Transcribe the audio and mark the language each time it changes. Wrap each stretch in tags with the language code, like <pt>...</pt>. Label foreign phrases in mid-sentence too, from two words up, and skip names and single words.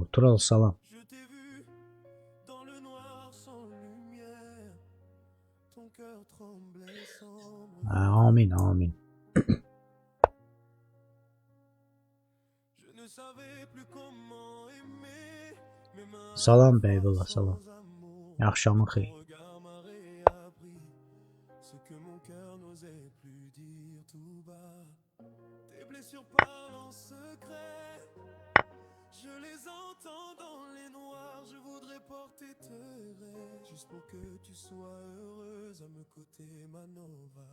<az>Tural, salam. Amin, amin. Salam Beyvullah, salam. Axşamın xeyir.</az> <fr>Juste pour que tu sois heureuse à me côté, Manova.</fr>